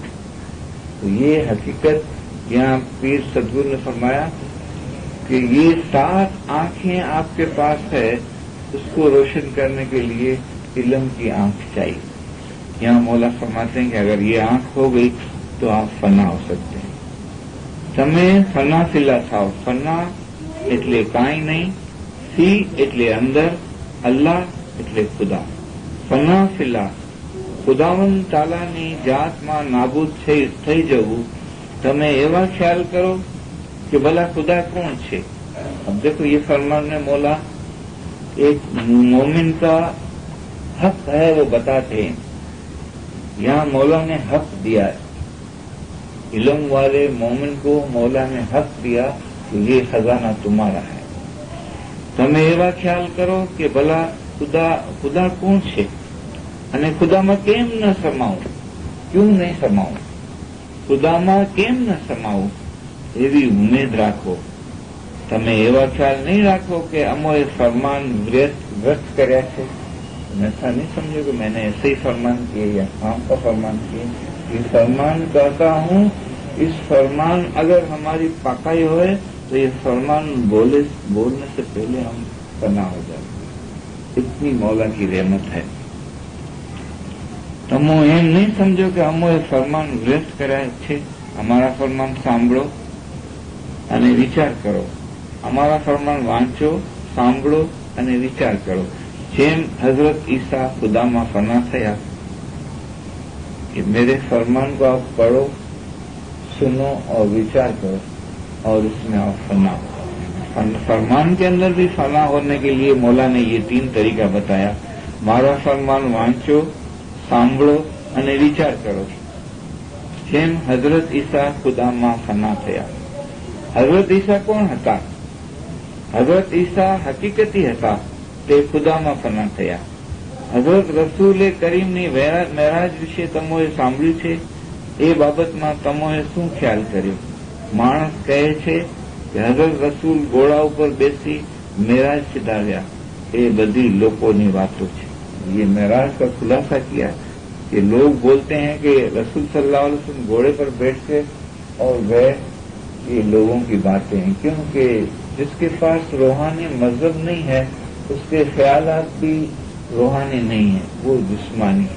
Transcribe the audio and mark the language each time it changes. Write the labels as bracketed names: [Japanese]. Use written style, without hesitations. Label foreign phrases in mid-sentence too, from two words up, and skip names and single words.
[Urdu] تو یہ حقیقت یہاں پیر ستگرو نے فرمایا کہ یہ 7 آنکھیں آپ کے پاس ہے، اس کو روشن کرنے کے لیے علم کی آنکھ چاہیے. یہاں مولا فرماتے ہیں کہ اگر یہ آنکھ ہو گئی تو آپ فنا ہو سکتے ہیں. [Gujarati] તમે ફનાશીલા થાઓ. ફના એટલે કાંઈ નહીં, સી એટલે અંદર, અલ્લાહ એટલે ખુદા. ફનાશીલા ખુદાવંદ તાલાની જાતમાં નાબૂદ થઈ જવું. તમે એવા ખ્યાલ કરો [Urdu] کہ بھلا خدا کون ہے. اب دیکھو یہ فرمان میں مولا ایک مومن کا حق ہے وہ بتاتے ہیں. یہاں مولا نے حق دیا ہے. علم والے مومن کو مولا نے حق دیا کہ یہ خزانہ تمہارا ہے. [Gujarati] તમે એવા ખ્યાલ કરો કે ભલા ખુદા કોણ છે અને ખુદામાં કેમ ન સમાવું, ક્યું નહીં સમાવું, ખુદામાં કેમ ન સમાવું એવી ઉમેદ રાખો. તમે એવા ખ્યાલ નહીં રાખો کہ અમોએ ફરમાન વ્યસ્ત કર્યા છે. [Urdu] ایسا نہیں سمجھو کہ میں نے ایسے ہی فرمان کیے یا کام کا فرمان کیے. یہ فرمان کہتا ہوں, اس فرمان اگر ہماری پاکائی ہوئے تو یہ فرمان بولنے سے پہلے ہم فنا ہو جائیں. اتنی مولا کی رحمت ہے. [Gujarati] તમે એમ નહીં સમજો કે અમોએ ફરમાન વ્યસ્ત કર્યા છે. અમારા ફરમાન સાંભળો અને વિચાર કરો. અમારા ફરમાન વાંચો, સાંભળો અને વિચાર કરો. જેમ હઝરત ઈસા ખુદામાં ફના થયા [Urdu] کہ میرے فرمان کو آپ پڑھو, سنو اور وچار کرو اور اس میں آپ فنا ہو. فرمان کے اندر بھی فنا ہونے کے لیے مولا نے یہ 3 طریقہ بتایا. [Gujarati] મારા ફરમાન વાંચો, સાંભળો અને વિચાર કરો. જેમ હઝરત ઈસા ખુદામાં ફના થયા. હઝરત ઈસા કોણ હતા? હઝરત ઈસા હકીકતી હતા, તે ખુદામાં ફના થયા. હઝરત રસૂલે કરીમની મેરાજ વિશે તમોએ સાંભળ્યું છે. એ બાબતમાં તમોએ શું ખ્યાલ કર્યો? માણસ કહે છે કે હઝરત રસૂલ ઘોડા ઉપર બેસી મેરાજ સિધાવ્યા. એ બધી લોકોની વાતો છે. [Urdu] یہ معراج کا خلاصہ کیا کہ لوگ بولتے ہیں کہ رسول صلی اللہ علیہ وسلم گھوڑے پر بیٹھ کے اور گئے. یہ لوگوں کی باتیں ہیں, کیونکہ جس کے پاس روحانی مذہب نہیں ہے اس کے خیالات بھی روحانی نہیں ہیں, وہ جسمانی ہے.